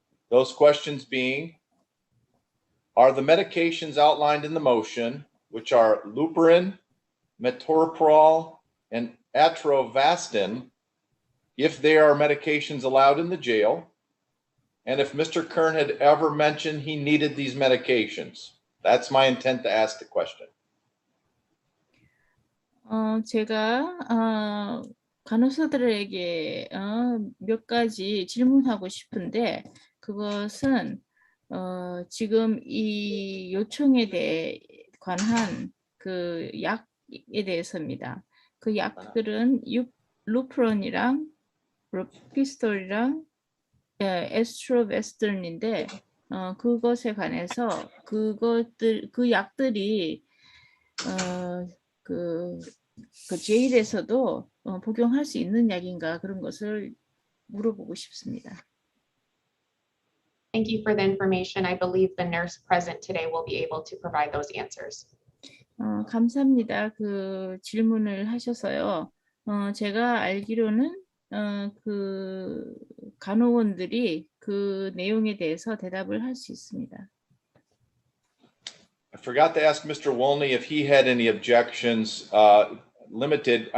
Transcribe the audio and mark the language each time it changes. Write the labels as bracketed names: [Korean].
[English] Those questions being, are the medications outlined in the motion, which are Luperin, Metoprolol, and Atrovastin, if they are medications allowed in the jail, and if Mr. Kern had ever mentioned he needed these medications. That's my intent to ask the question. [Korean] 제가 간호사들에게 몇 가지 질문하고 싶은데 그것은 지금 이 요청에 대해 관한 그 약에 대해서입니다. 그 약들은 루프론이랑 로피스톨이랑 에스트로베스턴인데 그것에 관해서 그 약들이 그 제일에서도 복용할 수 있는 약인가 그런 것을 물어보고 싶습니다. [English] Thank you for the information. I believe the nurse present today will be able to provide those answers. [Korean] 감사합니다. 그 질문을 하셔서요. 제가 알기로는 그 간호원들이 그 내용에 대해서 대답을 할 수 있습니다. [English] I forgot to ask Mr. Wolney if he had any objections. Limited.